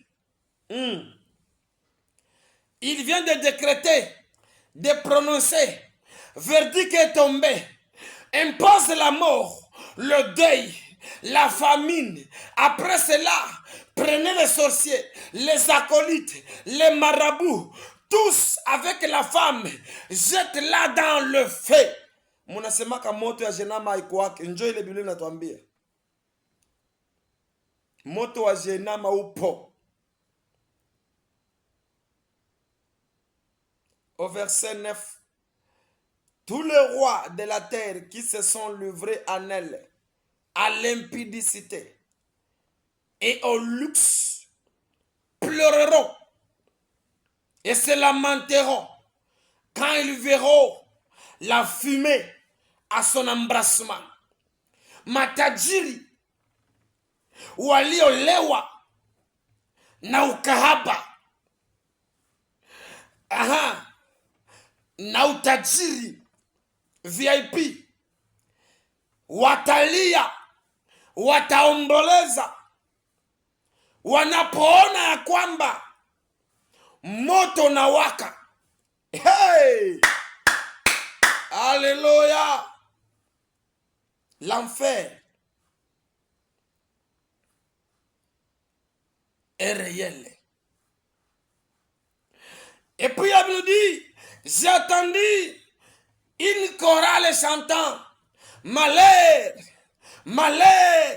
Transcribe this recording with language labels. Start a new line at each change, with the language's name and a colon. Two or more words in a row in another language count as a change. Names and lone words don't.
French: Il vient de décréter, de prononcer, verdict est tombé, impose la mort, le deuil, la famine. Après cela, prenez les sorciers, les acolytes, les marabouts, tous avec la femme, jette-la dans le feu.
Swahili: Munasemaka moto ya jenama ikuwake. Njoo ile Biblia inatuambia. Moto wa jenama upo.
French: Au verset 9. Tous les rois de la terre qui se sont livrés en elle, à l'impudicité et au luxe, pleureront et se lamenteront quand ils verront la fumée à son embrassement.
Swahili: Matajiri waliolewa na ukahaba, na utajiri VIP, watalia, wataomboleza wanapoona ya kwamba moto na waka.
French: Hey! Alléluia! L'enfer est réel. Et puis il nous dit, j'ai entendu une chorale chantant, malheur, malheur.